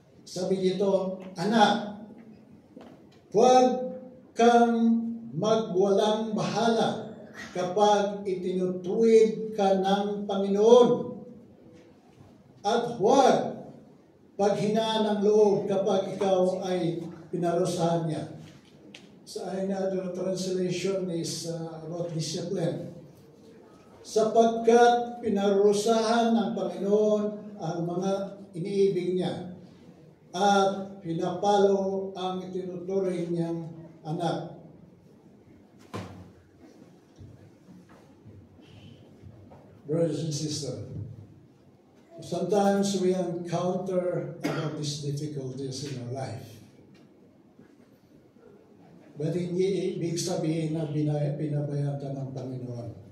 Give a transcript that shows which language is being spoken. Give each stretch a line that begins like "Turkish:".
Filipino: Sabi dito, anak, huwag kang magwalang bahala kapag itinutuwid ka ng Panginoon. At huwag paghinaan ng loob kapag ikaw ay pinarusahan niya. Sa
English: another translation is about discipline.
Filipino: Sapagkat pinarusahan ng Panginoon ang mga iniibig niya at pinapalo ang itinuturing niyang anak.
English: Brothers and sisters, sometimes we encounter about these difficulties in our life.
Filipino: But hindi ibig sabihin na pinabayaan ka ng Panginoon.